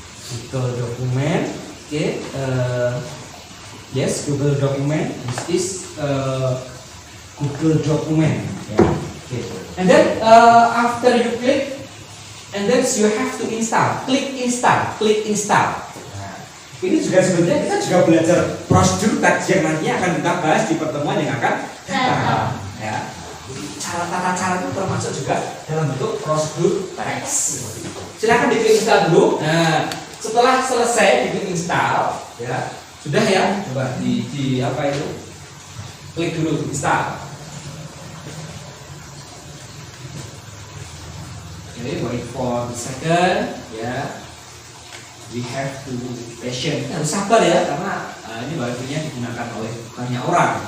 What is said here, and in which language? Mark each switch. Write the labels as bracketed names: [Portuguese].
[English] Google Dokumen. Oke. Yes, Google Dokumen. This is Google Dokumen. Yeah. Okay. And then after you click, and then you have to install. [Indonesian] Klik install. Ini juga sebenarnya kita juga belajar prosedur teks yang nantinya akan kita bahas di pertemuan yang akan datang. Ya. Tata cara itu termasuk juga dalam bentuk prosedur teks. Silakan di install dulu. Nah, setelah selesai di install, ya sudah ya. Coba di apa itu? Klik dulu install. [English] Okay, wait for the second. Ya. We have to be patient. [Indonesian] Harus sabar ya, karena ini Wi-Fi-nya digunakan oleh banyak orang.